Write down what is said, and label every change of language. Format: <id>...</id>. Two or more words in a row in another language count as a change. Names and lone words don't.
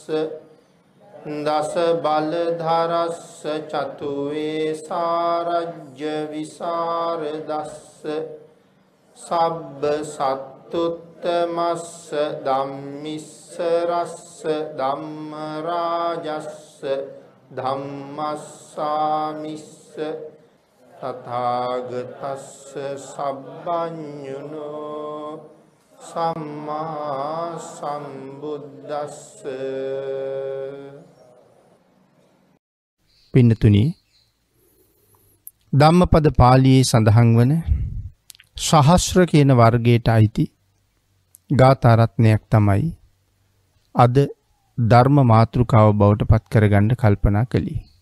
<pi>දස බලධරස්ස චතුවේ සාරජ්‍ය විසරදස්ස සබ්බ සත්තුත්තමස්ස ධම්මිස්ස රස්ස ධම්ම රාජස්ස ධම්මස්සාමිස්ස තථාගතස්ස සබ්බඤුනෝ සම්මා සම්බුද්දස්ස.</pi> <si>පින්නතුනි, ධම්මපද පාළියේ සඳහන් වන සහස්‍ර කියන වර්ගයට අයිති ගාථා රත්නයක් තමයි අද ධර්ම මාතෘකාව බවට පත් කරගන්න කල්පනා කළේ.</si>